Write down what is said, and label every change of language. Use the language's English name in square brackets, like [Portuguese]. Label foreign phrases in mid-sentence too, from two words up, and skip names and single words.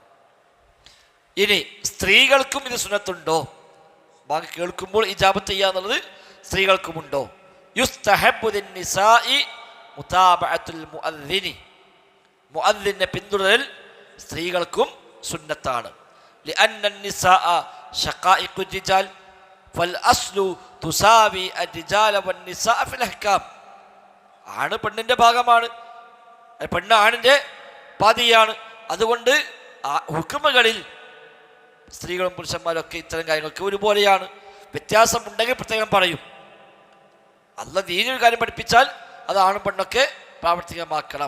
[Malayalam] ഇനി സ്ത്രീകൾക്കും ഇത് സുന്നത്തുണ്ടോ? ബാക്കി കേൾക്കുമ്പോൾ ഇജാബത്ത് ചെയ്യുക എന്നുള്ളത് സ്ത്രീകൾക്കുമുണ്ടോ? [Arabic] يستحب للنساء متابعة المؤذن, [Malayalam] മുഅദ്ദിനെ പിന്തുടരൽ സ്ത്രീകൾക്കും സുന്നത്താണ്. [Arabic] ലിഅന്ന النساء شقائق الرجال فالاصل تساوي الرجال والنساء في الاحكام. [Malayalam] ആണ് പെണ്ണിന്റെ ഭാഗമാണ്, പെണ്ണ് ആണിന്റെ പാതിയാണ്. അതുകൊണ്ട് ഹുക്മുകളിൽ സ്ത്രീകളും പുരുഷന്മാരും ഒക്കെ ഇത്തരം കാര്യങ്ങൾക്ക് ഒരുപോലെയാണ്. വ്യത്യാസമുണ്ടെങ്കിൽ പ്രത്യേകം പറയും. അല്ലാഹ് ദീനിൽ കാര്യം പഠിപ്പിച്ചാൽ അത് ആണും പെണ്ണൊക്കെ പ്രാവർത്തികമാക്കണം.